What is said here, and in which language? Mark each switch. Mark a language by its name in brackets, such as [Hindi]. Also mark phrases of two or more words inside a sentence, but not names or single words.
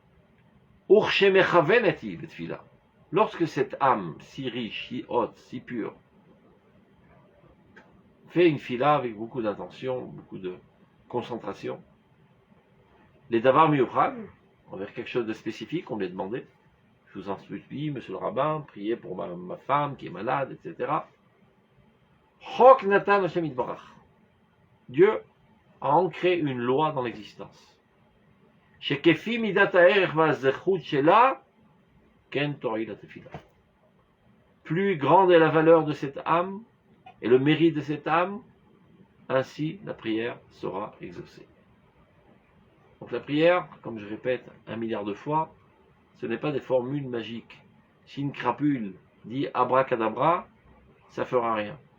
[French] Lorsque cette âme si riche, si haute, si pure, fait une fila avec beaucoup d'intention, beaucoup de concentration, les [Hebrew] דבר מיוחד, [French] envers quelque chose de spécifique, on lui a demandé, je vous en supplie, monsieur le rabbin, priez pour ma femme qui est malade, etc. [Hebrew] חוק נתן השם יתברך. [French] Dieu a ancré une loi dans l'existence. [Hebrew] שכפי מדת הערך והזכות שלה, כן תורה לה תפלה. [French] Plus grande est la valeur de cette âme et le mérite de cette âme, ainsi la prière sera exaucée. Donc la prière, comme je répète 1 milliard de fois, ce n'est pas des formules magiques. Si une crapule dit abracadabra, ça fera rien.